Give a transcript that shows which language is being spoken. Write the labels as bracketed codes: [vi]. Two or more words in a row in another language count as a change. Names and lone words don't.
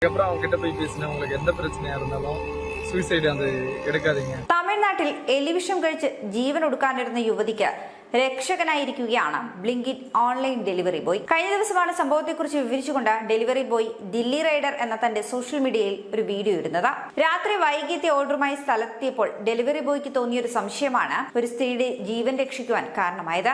[ta] அப்புறம் அவங்க கிட்ட போய் பேசினா உங்களுக்கு எந்த பிரச்சனையா இருந்தாலும் [ml] സൂയിസൈഡ് അത് എടുക്കാതിരിക്കുക. തമിഴ്നാട്ടിൽ എലിവിഷം കഴിച്ച് ജീവൻ ഒടുക്കാനിരുന്ന യുവതിക്ക് രക്ഷകനായിരിക്കുകയാണ് ബ്ലിങ്കിറ്റ് [en] online delivery boy. [ml] കഴിഞ്ഞ ദിവസമാണ് സംഭവത്തെക്കുറിച്ച് വിവരിച്ചുകൊണ്ട് [en] delivery boy [ml] ദില്ലി റൈഡർ എന്ന തന്റെ സോഷ്യൽ മീഡിയയിൽ ഒരു വീഡിയോ ഇടുന്നത്. രാത്രി വൈകിയെത്തിയ ഓർഡറുമായി സ്ഥലത്തെത്തിയപ്പോൾ ഡെലിവറി ബോയ്ക്ക് തോന്നിയൊരു സംശയമാണ് ഒരു സ്ത്രീയുടെ ജീവൻ രക്ഷിക്കുവാൻ കാരണമായത്.